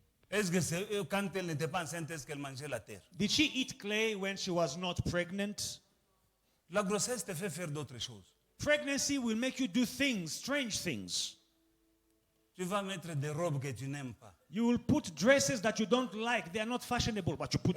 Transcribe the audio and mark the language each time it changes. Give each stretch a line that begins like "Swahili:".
French: Est-ce que c'est eux, quand elles n'étaient pas enceintes, est-ce qu'elles mangeaient la terre?
English: Did she eat clay when she was not pregnant?
French: La grossesse te fait faire d'autres choses.
English: Pregnancy will make you do things, strange things.
French: Tu vas mettre des robes que tu n'aimes pas.
English: You will put dresses that you don't like. They are not fashionable, but you put